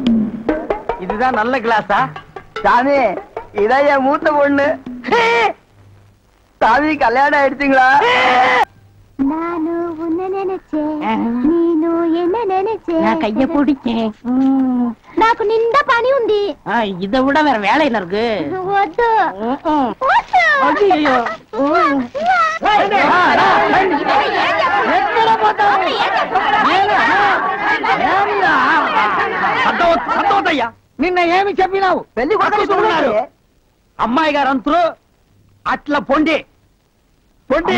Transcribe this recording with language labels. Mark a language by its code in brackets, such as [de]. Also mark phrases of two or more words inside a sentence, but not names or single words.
[ta] இதுதான் நல்ல கிளாஸா? சாமி இதான் என் மூத்த பொண்ணு. சாமி கல்யாணம் ஆயிடுச்சுங்களா? நானு உன்ன நினைச்சேன், நீனு என்ன நினைச்சேன். நான் கைய பிடிச்சேன். [te] నాకు నిండా పని ఉంది. [ta] இதை விட வேற வேலை என்ன இருக்கு? [te] వద్దు వద్దు. [ta] ஐயோ [te] సంతోషయ్యా నిన్న ఏమి చెప్పినావు? పెళ్లి కొడుకు అమ్మాయి గారు అంతరు అట్లా పొండి పొండి